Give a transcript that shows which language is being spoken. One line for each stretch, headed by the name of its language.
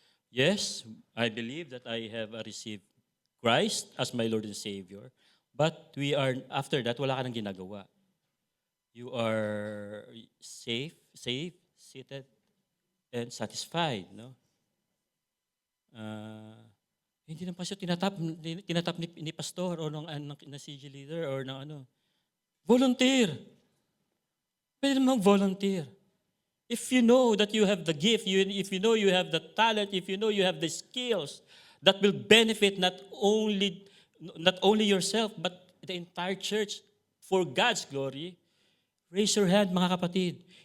English: Yes, I believe that I have received Christ as my Lord and Savior, but after that,
Filipino: wala ka nang ginagawa.
English: You are safe, seated, and satisfied, no?
Filipino: Hindi ng pastor tinatap ni pastor o ng CG leader or ng ano. Volunteer. Pwede naman volunteer.
English: If you know that you have the gift, if you know you have the talent, if you know you have the skills that will benefit not only yourself but the entire church for God's glory, raise your hand,
Filipino: mga kapatid.